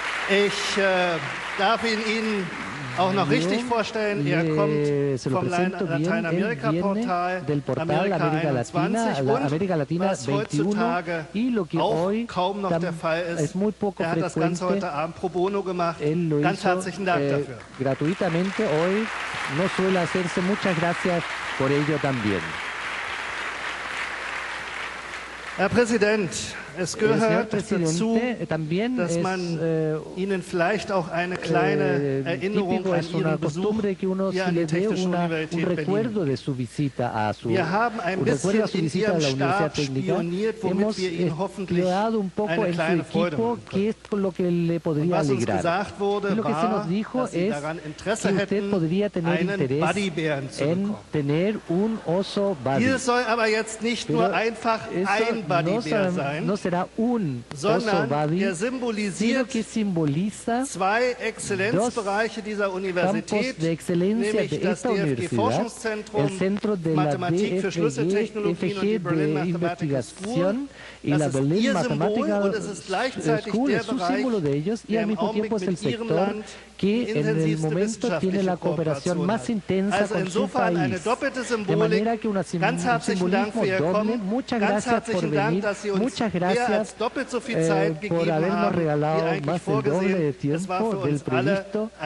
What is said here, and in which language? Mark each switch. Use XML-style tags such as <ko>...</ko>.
<de>Ich darf Ihnen auch noch richtig vorstellen, er kommt vom Lateinamerika-Portal Amerika 21 und was heutzutage auch kaum noch der Fall ist, er hat das Ganze heute Abend pro bono gemacht. Ganz herzlichen Dank dafür.</de> <es>Gratuitamente hoy, no suele hacerse. Muchas gracias por ello también.</es> <de>Herr Präsident, es gehört dazu, dass man Ihnen vielleicht auch eine kleine Erinnerung an Ihren Besuch hier an der Technischen Universität Berlin. Wir haben ein bisschen in Ihrem Stab spioniert, womit wir Ihnen hoffentlich eine kleine Freude machen können. Und was uns gesagt wurde, war, dass Sie daran Interesse hätten, einen Buddybären zu bekommen. Hier soll aber jetzt nicht nur einfach ein Buddybär sein, sondern er symbolisiert 2 Exzellenzbereiche dieser Universität, nämlich das DFG-Forschungszentrum Mathematik für Schlüsseltechnologien und die Berlin Mathematical School. Das ist Ihr Symbol und es ist gleichzeitig der Bereich, der im Augenblick mit Ihrem Land</de> <es>que en el momento tiene la cooperación más intensa con su país. De manera que un simbolismo doble. Muchas gracias por venir, muchas gracias por habernos regalado más del doble de tiempo del previsto.</es>